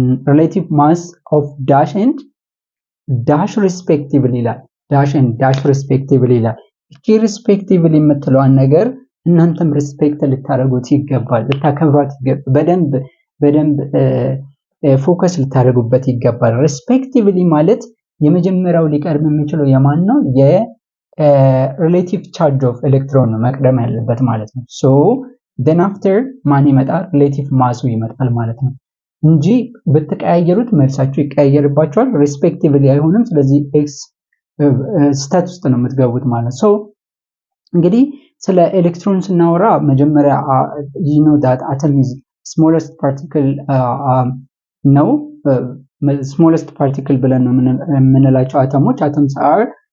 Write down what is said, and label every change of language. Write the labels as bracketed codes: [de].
[en] relative mass of dash and dash respectively [am] ይላል። [en] dash and dash respectively [am] ይላል። እቺ respectively የምትለዋን ነገር እናንተም ሪስፔክት ልታደርጉት ይገባል፣ ልታከብሯት ይገባል። በደንብ ፎከስ ልታደርጉበት ይገባል። respectively ማለት የመጀመሪያው ሊቀርብ የሚችለው የማን ነው? የሪሌቲቭ ቻርጅ ኦፍ ኤሌክትሮን ነው መቅደም ያለበት ማለት ነው። [en] so then after [am] ማን ይመጣል? ሪሌቲቭ ማሱ ይመጣል ማለት ነው እንጂ ብትቀያየሩት መልሳችሁ ይቀያየርባችኋል። respectively አይሆንም። ስለዚህ ኤክስ ስታት ውስጥ ነው የምትገቡት ማለት ነው። እንግዲህ ስለ ኤሌክትሮን ስናወራ መጀመሪያ [en] you know that atom is smallest particle [am] ነው smallest particle ብለን ነው የምንላቸው አተሞች atoms are